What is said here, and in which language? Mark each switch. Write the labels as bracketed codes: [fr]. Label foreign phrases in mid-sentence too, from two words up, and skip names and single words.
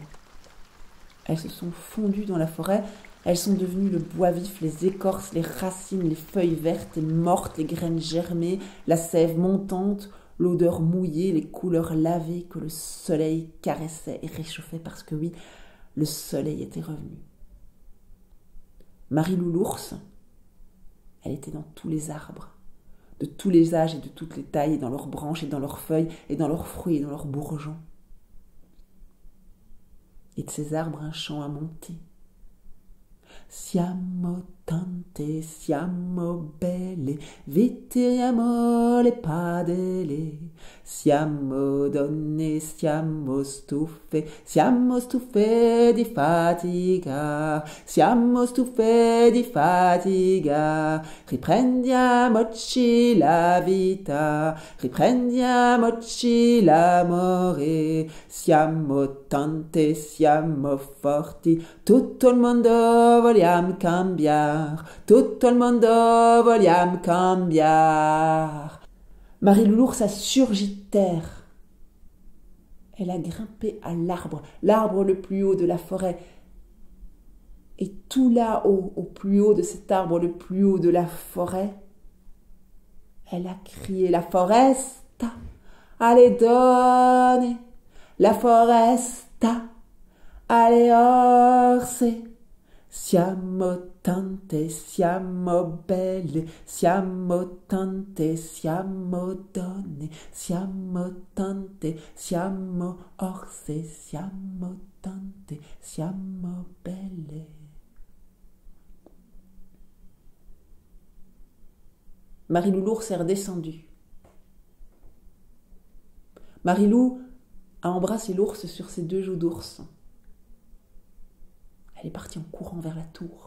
[fr] Elles se sont fondues dans la forêt, elles sont devenues le bois vif, les écorces, les racines, les feuilles vertes et mortes, les graines germées, la sève montante, l'odeur mouillée, les couleurs lavées que le soleil caressait et réchauffait parce que oui, le soleil était revenu. Marilou l'ours, elle était dans tous les arbres, de tous les âges et de toutes les tailles, et dans leurs branches et dans leurs feuilles, et dans leurs fruits et dans leurs bourgeons. et de ces arbres un chant a monté. [it] Siamo tante, siamo belle, vitriamo le padelle, siamo donne, siamo stufe di fatica, siamo stufe di fatica, riprendiamoci la vita, riprendiamoci l'amore, siamo tante, siamo forti, tutto il mondo vogliamo cambiare, tutto il mondo vogliamo cambiare. [fr] Marie-Loup l'ours a surgi de terre. Elle a grimpé à l'arbre, l'arbre le plus haut de la forêt. Et tout là-haut, au plus haut de cet arbre le plus haut de la forêt, elle a crié [it] la foresta, alle donne, la foresta, alle orse. [fr] Siamo tante, siamo belle, siamo tante, siamo donne, siamo tante, siamo orse, siamo tante, siamo belle. Marie-Loup l'ours est redescendue. Marie-Loup a embrassé l'ours sur ses deux joues d'ours. Elle est partie en courant vers la tour.